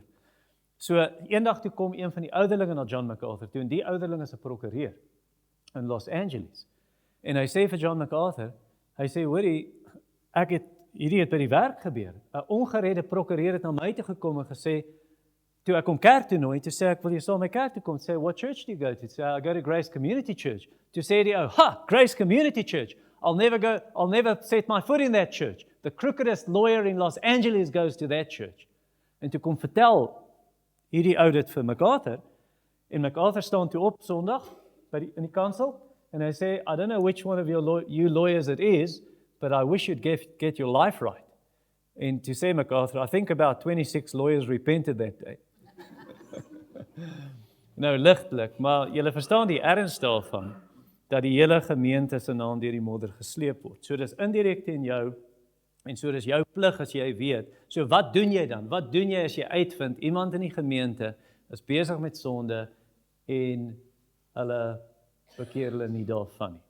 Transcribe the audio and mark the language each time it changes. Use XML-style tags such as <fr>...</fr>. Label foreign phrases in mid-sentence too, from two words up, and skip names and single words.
<af>So, eendag toe kom een van die ouderlinge na John MacArthur toe, en die ouderling is 'n prokureur in Los Angeles. En hy sê vir John MacArthur, hy sê, hoorie, hierdie het by die werk gebeur. 'n Ongeredde prokureur het na my toe gekom en gesê, toe ek hom kerk toe nooi, toe sê ek, wil jy saam my kerk toe kom? Sê,</af> <en>what church do you go to? Sê, I go to Grace Community Church.</en> <af>Toe sê die ou,</af> <en>Grace Community Church. I'll never set my foot in that church. The crookedest lawyer in Los Angeles goes to that church.</en> <af>En toe kom vertel hierdie ou dit vir MacArthur, en MacArthur staan toe op Sondag in die kansel, en hy sê,</af> <en>I don't know which one of you lawyers it is, but I wish you'd get your life right.</en> <af>En toe sê MacArthur,</af> <en>I think about 26 lawyers repented that day.</en> <af>Nou, ligtelik, maar julle verstaan die erns daarvan, dat die hele gemeente se naam deur die modder gesleep word. So dis indirek teen jou, En so dis jou plig as jy weet. So wat doen jy dan? Wat doen jy as jy uitvind iemand in die gemeente is besig met sonde en hulle bekeer hulle nie daarvan nie?</af>